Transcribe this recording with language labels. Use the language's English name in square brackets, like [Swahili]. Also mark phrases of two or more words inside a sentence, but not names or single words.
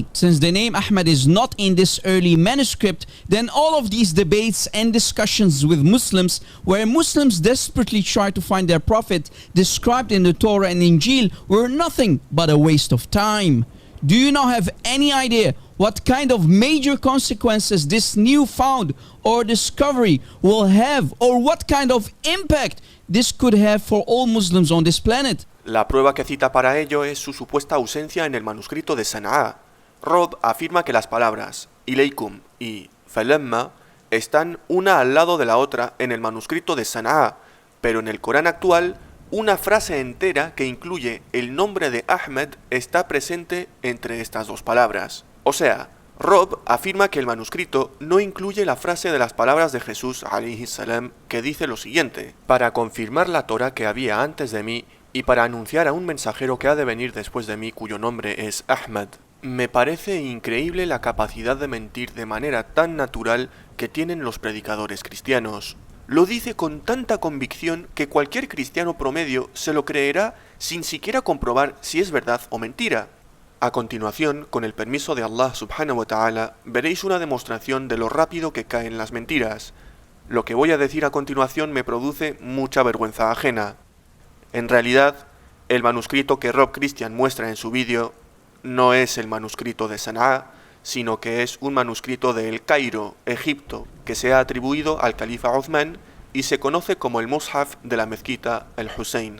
[English] Since the name Ahmad is not in this early manuscript, then all of these debates and discussions with Muslims, where Muslims desperately try to find their prophet described in the Torah and Injil, were nothing but a waste of time. Do you now have any idea what kind of major consequences this new found or discovery will have, or what kind of impact this could have for all Muslims on this planet? [Spanish] La prueba que cita para ello es su supuesta ausencia en el manuscrito de Sana'a. Rob afirma que las palabras ilaykum y falamma están una al lado de la otra en el manuscrito de Sana'a, pero en el Corán actual una frase entera que incluye el nombre de Ahmed está presente entre estas dos palabras. O sea, Rob afirma que el manuscrito no incluye la frase de las palabras de Jesús [Arabic] عليه السلام [Spanish] que dice lo siguiente: para confirmar la Torah que había antes de mí y para anunciar a un mensajero que ha de venir después de mí cuyo nombre es Ahmad. Me parece increíble la capacidad de mentir de manera tan natural que tienen los predicadores cristianos. Lo dice con tanta convicción que cualquier cristiano promedio se lo creerá sin siquiera comprobar si es verdad o mentira. A continuación, con el permiso de Allah [Arabic] سبحانه وتعالى, [Spanish] veréis una demostración de lo rápido que caen las mentiras. Lo que voy a decir a continuación me produce mucha vergüenza ajena. En realidad, el manuscrito que Rob Christian muestra en su vídeo no es el manuscrito de Sana'a, sino que es un manuscrito de El Cairo, Egipto, que se ha atribuido al califa Uthman y se conoce como el Mushaf de la mezquita El Hussein.